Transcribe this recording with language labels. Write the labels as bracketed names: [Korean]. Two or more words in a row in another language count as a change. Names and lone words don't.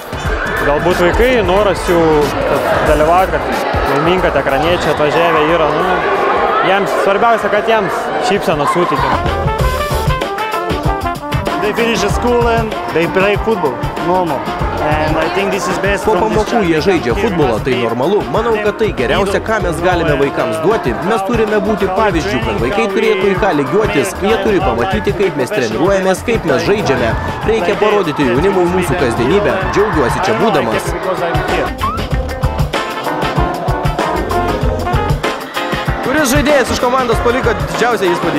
[Lithuanian] Galbūt vaikai, noras jų dalyvauti, kad laiminga ekraniečiai atvažiavę yra. Jiems svarbiausia, kad jiems šypseną suteikia. [English] They finish the school and they play football, normal. And I think this is best [Lithuanian] Po [English] from this [Lithuanian] pamokų jie žaidžia futbolą, tai normalu. Manau, kad tai geriausia, ką mes galime vaikams duoti. Mes turime būti pavyzdžių, kad vaikai turėtų į ką lygiuotis. Jie turi pamatyti, kaip mes treniruojamės, kaip mes žaidžiame. Reikia parodyti jaunimui mūsų kasdienybę. Džiaugiuosi čia būdamas. Kuris žaidėjas iš komandos paliko didžiausią įspūdį?